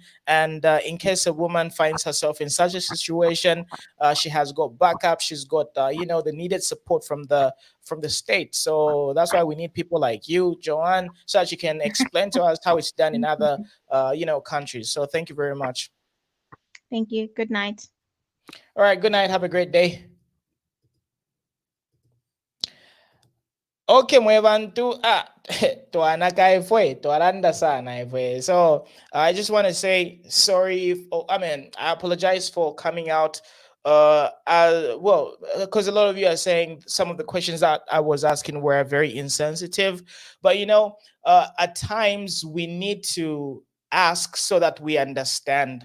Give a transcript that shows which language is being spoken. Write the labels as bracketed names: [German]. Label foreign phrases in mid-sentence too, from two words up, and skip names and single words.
[English] And in case a woman finds herself in such a situation, she has got backup, she's got, the needed support from the state. So that's why we need people like you, Joanne, so that you can explain to us how it's done in other, countries. So thank you very much. Thank you. Good night. All right. Good night. Have a great day. [Bemba] Okay, mwevantu twanakaye fwe twaranda sana fwe. [English] So I just want to say sorry. I apologize for coming out. Well, because a lot of you are saying some of the questions that I was asking were very insensitive, but at times we need to ask so that we understand.